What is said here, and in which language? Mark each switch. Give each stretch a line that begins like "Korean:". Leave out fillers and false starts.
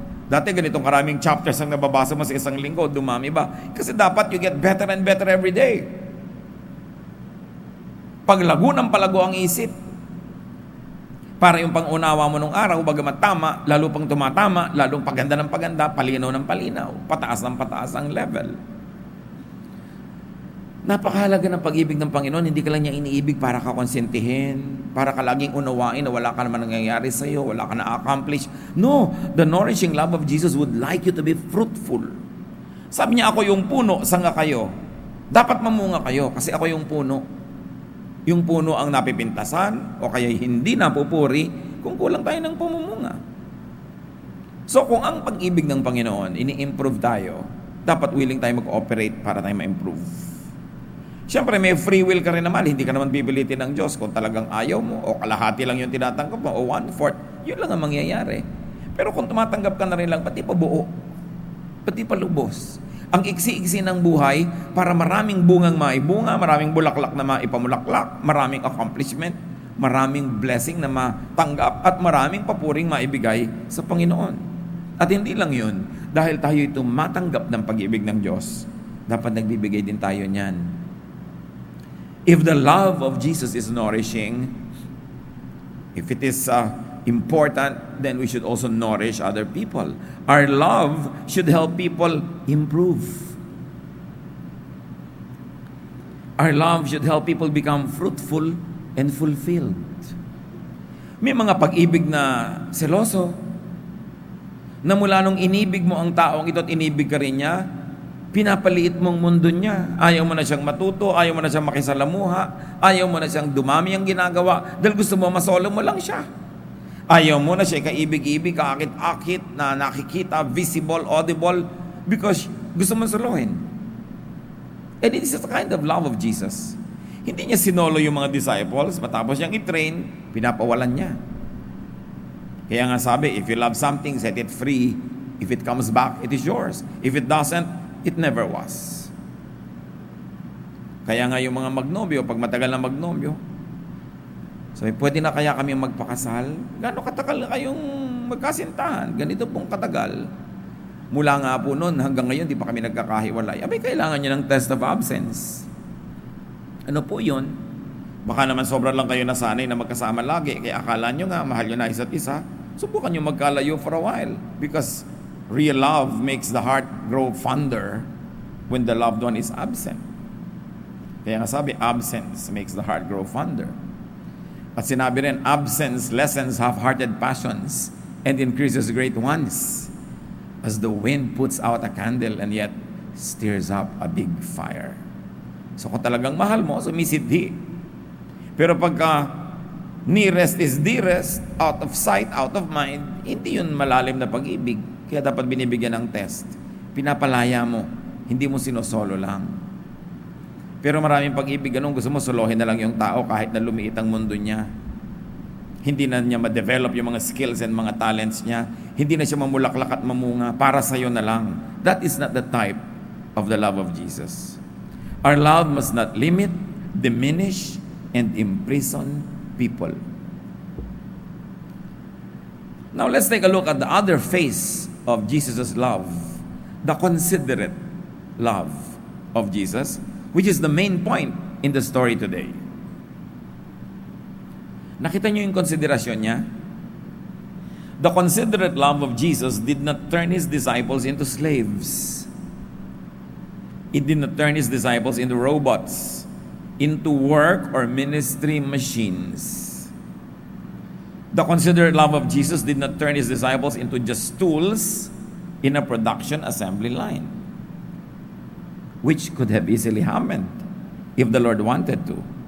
Filipino: Dati ganitong karaming chapters ang nababasa mo sa isang linggo, dumami ba? Kasi dapat
English: you get better and better every day.
Filipino: Paglago ng palago ang isip. Para yung pangunawa mo nung araw, bagamat tama, lalo pang tumatama, lalong paganda ng paganda, palinaw ng palinaw, pataas ng pataas ang level. Napakahalaga ng pag-ibig ng Panginoon, hindi ka lang niya iniibig para ka konsentihin, para ka laging unawain na wala ka naman nangyayari sa iyo, wala ka na-accomplish.
English: No, the nourishing love of Jesus would like you to be fruitful.
Filipino: Sabi niya, ako yung puno, sanga kayo. Dapat mamunga kayo kasi ako yung puno. Yung puno ang napipintasan o kaya hindi napupuri kung kulang tayo ng pumumunga. So kung ang pag-ibig ng Panginoon, ini-improve tayo, dapat willing tayo mag-operate para tayo ma-improve. Siyempre, may free will ka rin naman. Hindi ka naman pipilitin ng Diyos kung talagang ayaw mo o kalahati lang yung tinatanggap mo o 1/4. Yun lang ang mangyayari. Pero kung tumatanggap ka na rin lang, pati pa buo, pati pa lubos. Ang iksi-iksi ng buhay para maraming bungang maibunga, maraming bulaklak na maipamulaklak, maraming accomplishment, maraming blessing na matanggap at maraming papuring maibigay sa Panginoon. At hindi lang yun, dahil tayo ito matanggap ng pag-ibig ng Diyos, dapat nagbibigay din tayo niyan.
English: If the love of Jesus is nourishing, if it is important, then we should also nourish other people. Our love should help people improve. Our love should help people become fruitful and fulfilled.
Filipino: May mga pag-ibig na seloso, na mula nung inibig mo ang taong ito at inibig ka rin niya, pinapaliit mong mundo niya. Ayaw mo na siyang matuto, ayaw mo na siyang makisalamuha, ayaw mo na siyang dumami ang ginagawa, dahil gusto mo masolo mo lang siya. Ayaw mo na siya kaibig-ibig, kaakit-akit, na nakikita,
English: visible, audible, because
Filipino: gusto mo solohin.
English: And it is the kind of love of Jesus.
Filipino: Hindi niya sinolo yung mga disciples, matapos niyang i-train, pinapawalan niya. Kaya nga sabi,
English: if you love something, set it free. If it comes back, it is yours. If it doesn't, it never was.
Filipino: Kaya nga yung mga magnobyo, pag matagal na magnobyo, sabi, pwede na kaya kami magpakasal? Gano'ng katagal na kayong magkasintahan? Ganito pong katagal. Mula nga po noon, hanggang ngayon, di pa kami nagkakahiwalay. Abay, kailangan nyo ng
English: test of absence.
Filipino: Ano po yun? Baka naman sobrang lang kayo nasanay na magkasama lagi, kaya akala nyo nga, mahal nyo na isa't isa. Subukan nyo magkalayo
English: for a while. Because real love makes the heart grow fonder when the loved one is absent.
Filipino: Kaya nga sabi,
English: absence makes the heart grow fonder.
Filipino: At sinabi rin,
English: absence lessens half-hearted passions and increases great ones, as the wind puts out a candle and yet stirs up a big fire.
Filipino: So kung talagang mahal mo, sumisidhi. Pero pagka
English: nearest is dearest, out of sight, out of mind,
Filipino: hindi yun malalim na pag-ibig. Kaya dapat binibigyan ng test. Pinapalaya mo, hindi mo sinosolo lang. Pero maraming pag-ibig, ganun, gusto mo solohin na lang yung tao kahit na lumiit ang mundo niya. Hindi na niya ma-develop yung mga skills and mga talents niya. Hindi na siya mamulaklak at mamunga. Para sa'yo na lang.
English: That is not the type of the love of Jesus. Our love must not limit, diminish, and imprison people. Now let's take a look at the other face of Jesus' love, the considerate love of Jesus, which is the main point in the story today.
Filipino: Nakita niyo yung konsiderasyon niya?
English: The considerate love of Jesus did not turn His disciples into slaves. It did not turn His disciples into robots, into work or ministry machines. The considerate love of Jesus did not turn His disciples into just tools in a production assembly line, which could have easily happened if the Lord wanted to.